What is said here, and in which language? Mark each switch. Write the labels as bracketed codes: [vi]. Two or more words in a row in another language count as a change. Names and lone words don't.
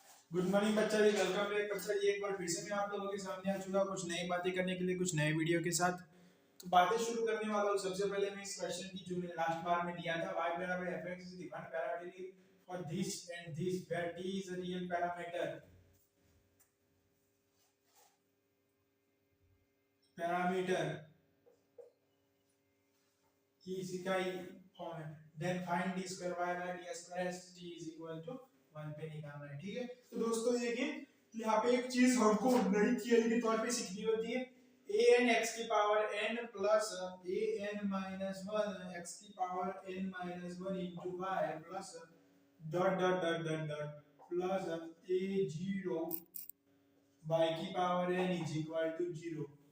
[en] good morning [hi] बच्चा जी, [en] welcome back [hi] बच्चा जी। एक बार फिर से मैं आप लोगों के सामने आ चुका कुछ नई बातें करने के लिए, कुछ नए वीडियो के साथ। तो बातें शुरू करने वाला हूँ। सबसे पहले मैं इस क्वेश्चन की जो मैंने लास्ट बार में दिया था, y बराबर fx [en] is given parametrically for this and this where t is a real parameter. [hi] ही इसी का ही फॉर्म है। [en] then find d square y by d square s t is equal to 1 [hi] पे निकालना है। ठीक है, तो दोस्तों देखिए यहाँ पे एक चीज हमको नई थियरी के तौर पे सीखनी होती है। [en] an x की power n plus an minus 1 x की power n minus 1 into y plus dot dot dot dot dot plus a0 y की power n is equal to 0।